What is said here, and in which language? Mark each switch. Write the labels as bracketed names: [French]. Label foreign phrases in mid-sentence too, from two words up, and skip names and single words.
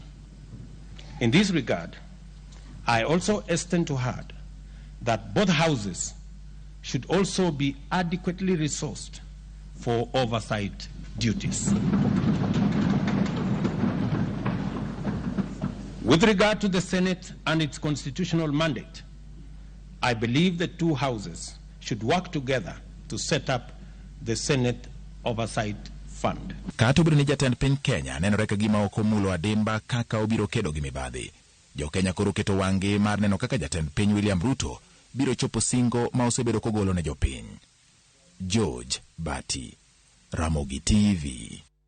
[English] In this regard, I also extend to heart that both houses should also be adequately resourced for oversight duties. With regard to the Senate and its constitutional mandate, I believe the two houses should work together to set up the Senate Oversight Fund. [Luo (Kenya and Tanzania)] Katubri ni jatend piny Kenya nenore ka gima ok omulo adimba kaka obiro kedo gi mibadhi. Jo Kenya koro keto wang'gi mar neno kaka jatend piny William Ruto biro chopo singo ma osebedo kogolo ne jopiny. George Bati, Ramogi TV.